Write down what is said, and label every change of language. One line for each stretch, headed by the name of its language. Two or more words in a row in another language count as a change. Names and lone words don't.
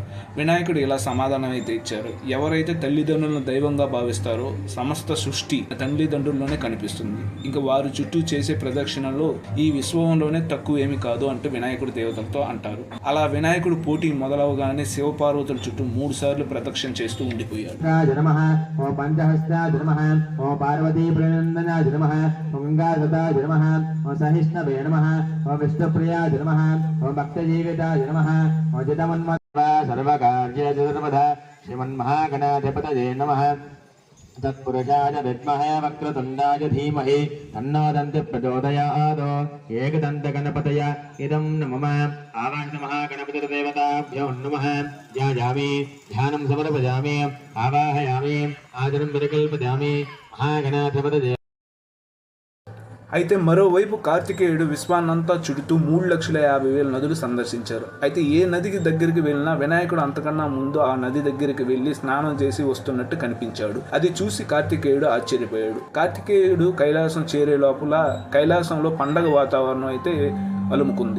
Telugu: వినాయకుడు ఇలా సమాధానం అయితే ఇచ్చారు, ఎవరైతే తల్లిదండ్రులను దైవంగా భావిస్తారో సమస్త సృష్టి తల్లిదండ్రుల్లోనే కనిపిస్తుంది. ఇంకా వారు చుట్టూ చేసే ప్రదక్షిణలో ఈ విశ్వంలోనే తక్కువ ఏమి కాదు అంటూ వినాయకుడు దేవతలతో అంటారు. అలా వినాయకుడు పోటీ మొదలవగానే శివపార్వతుల చుట్టూ 3 సార్లు ప్రదక్షిణ చేస్తూ ఉండిపోయాడు.
Sanskrit: प्रणंदनाय नमः, ओं गंगाधताय नमः, ओं सहिष्णवे नमः, ओं विष्णुप्रियाय नमः, ओं भक्तजीविताय नमः, ओं चिदमन्मत्वा सर्वकार्येषु सर्वदा श्रीमन्महागणाधिपतये नमः. तत्पुरुषाय विद्महे वक्रतुण्डाय धीमहि तन्नो दन्ति प्रचोदयात्. एकदन्तगणपतय इदं नमः. आवाहनमहागणपतिर्देवताभ्यो नमः. ध्यायामि, ध्यानं समर्पयामि, आवाहयामि, आदरं परिकल्पयामि. महागणाधिपतये.
Telugu: అయితే మరోవైపు కార్తికేయుడు విశ్వాన్నంతా చుడుతూ 3,50,000 నదులు సందర్శించారు. అయితే ఏ నదికి దగ్గరికి వెళ్ళినా వినాయకుడు అంతకన్నా ముందు ఆ నది దగ్గరికి వెళ్ళి స్నానం చేసి వస్తున్నట్టు కనిపించాడు. అది చూసి కార్తికేయుడు ఆశ్చర్యపోయాడు. కార్తికేయుడు కైలాసం చేరే లోపల కైలాసంలో పండగ వాతావరణం అయితే అలుముకుంది.